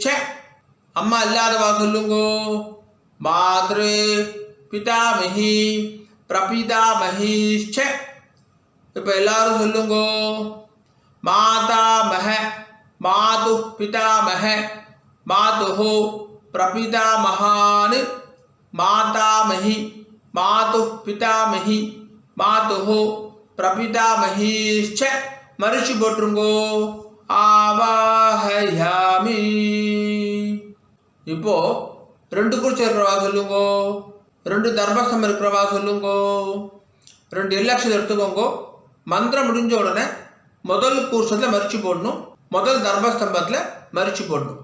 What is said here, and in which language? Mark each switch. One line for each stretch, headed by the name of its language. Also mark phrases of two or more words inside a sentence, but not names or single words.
Tamil: அம்மா இல்லாதவா சொல்லுங்கோ
Sanskrit: मातृ पितामही प्रपितामहीश्च
Tamil: இப்போ எல்லாரும் சொல்லுங்கோ
Sanskrit: मातामह मातुः पितामह मातुः प्रपितामहान् मातामही मातुः पितामही मातुः प्रपितामहीश्च
Tamil: மரிச்சு போட்டுருங்கோ.
Sanskrit: ஆவாஹயாமி.
Tamil: இப்போ 2 கூர்ச்சம் இருக்கிறவா சொல்லுங்கோ, 2 தர்பஸ்தம்பம் இருக்கிறவா சொல்லுங்கோ, 2 எல் அக்ஷதை எடுத்துக்கோங்கோ. மந்திரம் முடிஞ்ச உடனே முதல் கூர்ச்சத்தில் மரிச்சு போடணும், முதல் தர்பஸ்தம்பத்தில் மரிச்சு போடணும்.